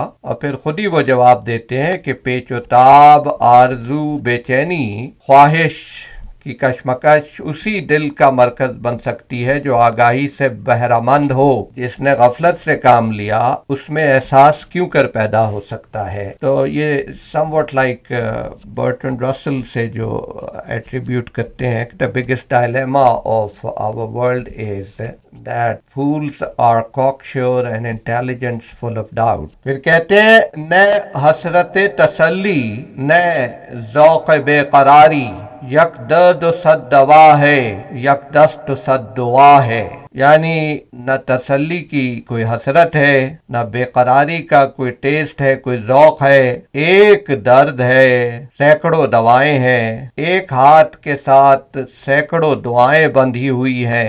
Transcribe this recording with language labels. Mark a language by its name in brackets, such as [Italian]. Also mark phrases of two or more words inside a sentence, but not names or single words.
[Urdu] اور پھر خود ہی وہ جواب دیتے ہیں کہ پیچ و تاب، آرزو، بے چینی، خواہش کی کشمکش اسی دل کا مرکز بن سکتی ہے جو آگاہی سے بہرہ مند ہو. جس نے غفلت سے کام لیا اس میں احساس کیوں کر پیدا ہو سکتا ہے. تو یہ [English] somewhat like برٹرنڈ رسل [Urdu] سے جو ایٹریبیوٹ کرتے ہیں کہ [English] the biggest dilemma of our world is that fools are cocksure and intelligence full of doubt. [Urdu] پھر کہتے ہیں نہ حسرت تسلی، نہ ذوق بے قراری، یک درد و صد دوا ہے، یک دست و صد دعا ہے. یعنی نہ تسلی کی کوئی حسرت ہے، نہ بے قراری کا کوئی ٹیسٹ ہے، کوئی ذوق ہے. ایک درد ہے، سینکڑوں دوائیں ہیں، ایک ہاتھ کے ساتھ سینکڑوں دعائیں بندھی ہوئی ہیں.